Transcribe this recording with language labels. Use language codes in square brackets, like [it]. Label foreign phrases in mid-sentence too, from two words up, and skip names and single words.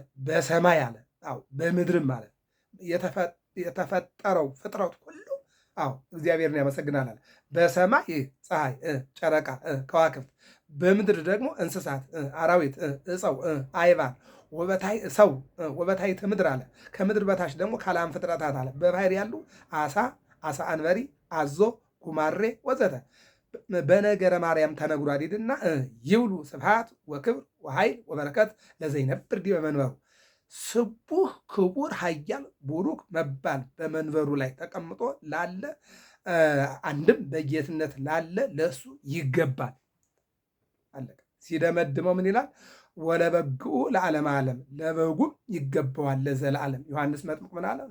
[am] በሰማይ አለ። አዎ በምድርም አለ። የተፈጠረው ፍጥረት ሁሉ አዎ እግዚአብሔርን ያመሰግናል አለ። በሰማይ ፀሐይ፣ ጨረቃ፣ ከዋክብት፣ በምድር ደግሞ እንስሳት፣ አራዊት፣ ዕፀው፣ አይባን ሰው [gez] ወበታሕተ ምድር [am] አለ። ከምድር በታች ደግሞ ካላም ፍጥረታት አለ። በባህር ያሉ አሳ፣ አሳ አንበሪ፣ አዞ፣ ጉማሬ ወዘተ በነገረ ማርያም ተነግሯል። ሂድና ይብሉ [gez] ስብሐት ወክብር ወኃይል ወበረከት ለዘይነብር ዲበ መንበሩ። [am] ስቡህ ክቡር ኃያል ቡሩክ መባል በመንበሩ ላይ ተቀምጦ ላለ አንድም በጌትነት ላለ ለእሱ ይገባል። አለቀ። ሲደመድመው ምን ይላል? [gez] ወለበግኡ ለዓለም ዓለም [am] ለበጉም ይገባዋል ለዘላለም። ዮሐንስ መጥምቅ ምን አለ?